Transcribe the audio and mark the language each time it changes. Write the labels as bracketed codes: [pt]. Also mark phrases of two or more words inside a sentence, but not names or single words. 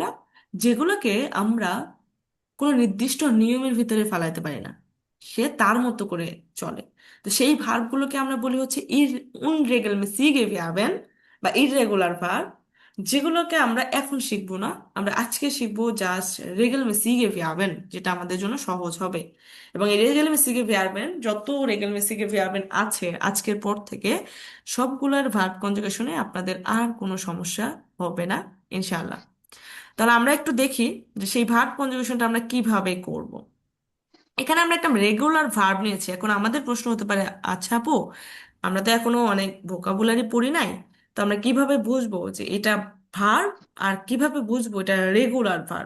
[bn] যেগুলোকে আমরা কোনো নির্দিষ্ট নিয়মের ভিতরে ফেলাইতে পারি না, সে তার মতো করে চলে। তো সেই ভার্বগুলোকে আমরা বলি হচ্ছে [de] unregelmäßige Verben [bn] বা [en] irregular verb, [bn] যেগুলোকে আমরা এখন শিখবো না, আমরা আজকে শিখবো জাস্ট [de] regelmäßige Verben, [bn] যেটা আমাদের জন্য সহজ হবে। এবং এই [de] regelmäßige Verben, [bn] যত [de] regelmäßige Verben [bn] আছে আজকের পর থেকে, সবগুলোর [en] verb conjugation [bn] আপনাদের আর কোনো সমস্যা হবে না [ar] إن شاء الله. [bn] তাহলে আমরা একটু দেখি যে সেই [en] verb conjugation [bn] আমরা কিভাবে করব। এখানে আমরা একটা [en] regular verb [bn] নিয়েছি। এখন আমাদের প্রশ্ন হতে পারে, আচ্ছা আপু, আমরা তো এখনো অনেক ভোকাবুলারি পড়ি নাই, তো আমরা কিভাবে বুঝবো যে এটা ভার্ব, আর কিভাবে বুঝবো এটা [en] regular verb?